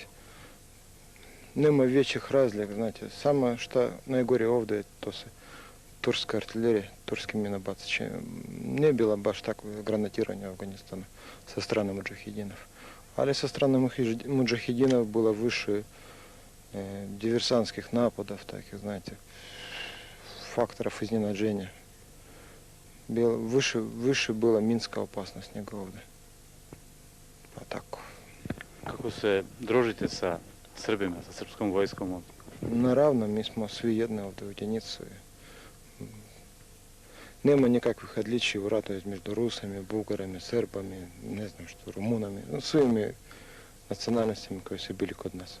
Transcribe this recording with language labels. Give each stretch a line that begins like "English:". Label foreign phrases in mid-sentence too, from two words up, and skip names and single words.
Serbian: Nema većih razlika, znate, samo što najgore ovdje to se turska artiljerija, turski minobacači. Ne bilo baš tako granatiranje u Afganistanu sa strane mudžahidinov. Ali sa strane mudžahidinov bilo više
Russian: диверсантских нападов, таких, знаете, факторов
Serbian: изненаđenja.
Russian: Выше была минская опасность,
Serbian: nego ovdje. Pa tako. Kako se družite sa Srbima, sa srpskom vojskom ovdje? Naravno, mi smo svi jedni ovdje u jedinicu. Nema nikakvih odličij u ratu između Rusami, Bugarami, Srbami, ne znam što, Rumunami, svimi nacionalnostima koji su bili kod nas.